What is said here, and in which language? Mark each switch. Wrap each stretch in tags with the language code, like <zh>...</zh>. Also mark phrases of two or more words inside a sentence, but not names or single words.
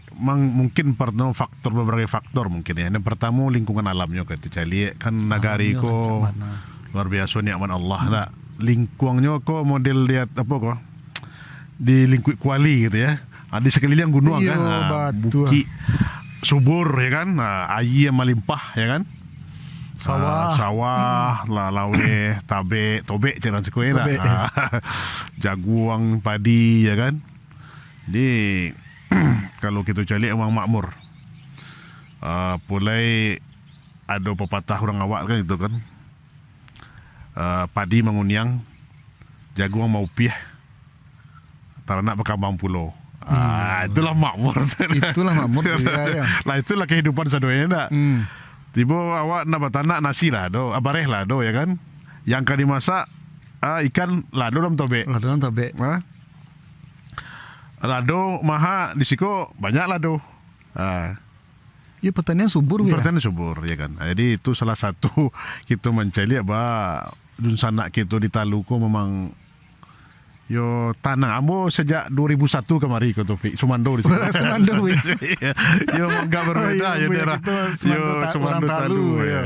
<id>Mungkin pernah beberapa faktor mungkin ya. Yang pertama lingkungan alamnya gitu. Cali kan nagari luar biasa nikmat Allah lah. Lingkungannya model lihat apa di lingkup kuali gitu ya. Di sekeliling gunung kan. Bukit subur ya kan. Air yang melimpah ya kan.</id> <min>Sawah lawe tobek jangan sekue lah. Jaguang padi ya kan.</min> <id>Jadi kalau kita cari emang makmur. Mulai ada pepatah orang awak kan itu kan.</id> <min>Padi menguniang, jaguang mau piah, teranak berkambang pulau.</min> <id>Itulah makmur. Ya.</id> <min>Lah itulah kehidupan sadonya tak. Tiba awak nak batanak nasi lah do, abareh lah do ya kan. Yang kan dimasak ikan lado dalam tobek. Lado maha di siko banyak lado.</min> <id>Ya pertanian subur ya. Pertanian subur ya kan. Jadi itu salah satu kita mencari apa dunsanak kita di Talu memang</id> <min>yo tanah ambo</min> <id>sejak 2001 kemari ke Taufik Sumando di Sumando ya. Yo enggak berbeda ya daerah yo Sumando Talu ya.</id>